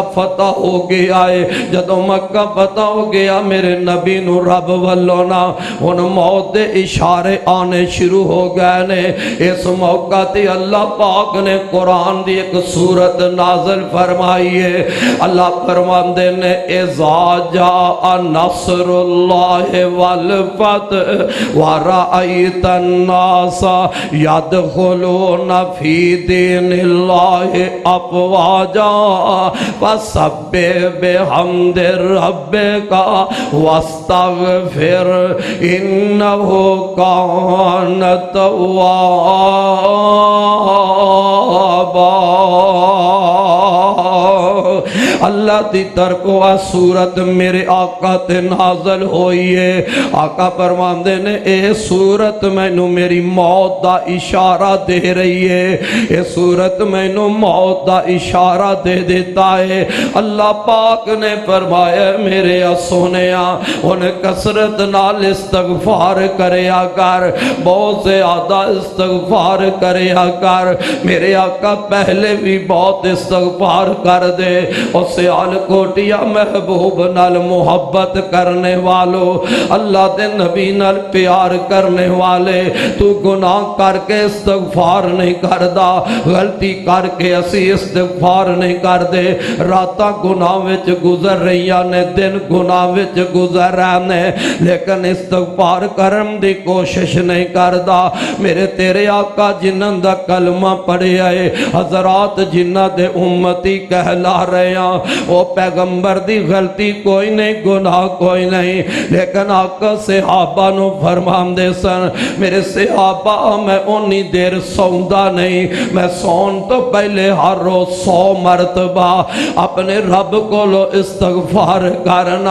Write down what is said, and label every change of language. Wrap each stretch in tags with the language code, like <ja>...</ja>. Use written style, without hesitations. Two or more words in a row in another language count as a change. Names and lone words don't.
<pa>فتح ہو گیا ہے جدوں مکہ فتح ہو گیا میرے نبی نو رب والونا ان موت دے اشارے آنے شروع ہو گئے نے اس موقع تے اللہ پاک نے قرآن دی ایک سورت نازل فرمائی ہے اللہ فرماندے نے</pa> <ar>اذا جاء نصر اللہ والفتح ورأیت الناس يدخلون فی دین اللہ افواجا فسبح بحمد ربک واستغفر انہ کان توابا</ar> <pa>اللہ دی طرف و سورت میرے آقا تے نازل ہوئی ہے. آقا فرماندے نے اے سورت مینوں میری موت دا اشارہ دے رہی ہے, اے سورت مینوں موت دا اشارہ دے دیتا ہے. اللہ پاک نے فرمایا میرے سونیا ان کثرت نال استغفار کریا کر, بہت زیادہ استغفار کریا کر. میرے آقا پہلے بھی بہت استغفار کر دے. اور سیال کوٹیا محبوب نال محبت کرنے والو, اللہ دے نبی نال پیار کرنے والے, تو گناہ کر کے استغفار نہیں کردا, غلطی کر کے اسی استغفار نہیں کر دے. راتاں گناہ وچ گزر رہیاں نے, دن گناہ وچ گزر رہے نے, لیکن استغفار کرن دی کوشش نہیں کردا. میرے تیرے آقا جنہاں دا کلمہ پڑھیا ہے, حضرات جنہاں دے امتی کہلا رہے ہیں, وہ پیغمبر دی غلطی کوئی نہیں, گناہ کوئی نہیں, لیکن آقا صحابہ نو فرمان دے سن میرے صحابہ میں انی دیر سوندا نہیں, میں سون تو پہلے ہر روز 100 مرتبہ اپنے رب کو لو استغفار کرنا.</pa>